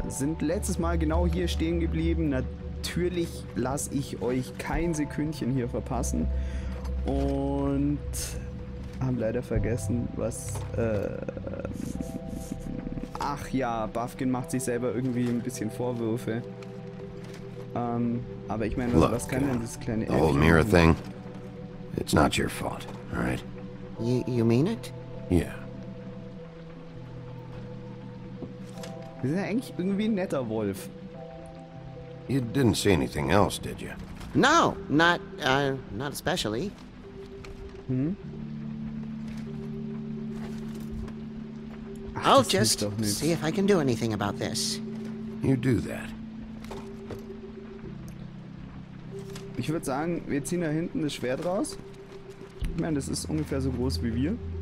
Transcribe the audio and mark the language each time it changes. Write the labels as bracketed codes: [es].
[de] Sind letztes Mal genau hier stehen geblieben. Natürlich lasse ich euch kein Sekündchen hier verpassen. Und haben leider vergessen, was... ach ja, Buffkin macht sich selber irgendwie ein bisschen Vorwürfe. Aber ich meine, was kann denn das kleine [en] The whole mirror thing? It's not your fault, all right? You mean it? Yeah. [de] Wir sind ja eigentlich irgendwie ein netter Wolf. [en] You didn't see anything else, did you? No, not especially. [de] Ach, [en] I'll [de] das hilft [en] just [de] doch nicht. [en] see if I can do anything about this. You do that. [de] Ich würde sagen, wir ziehen da hinten das Schwert raus. Ich meine, das ist ungefähr so groß wie wir.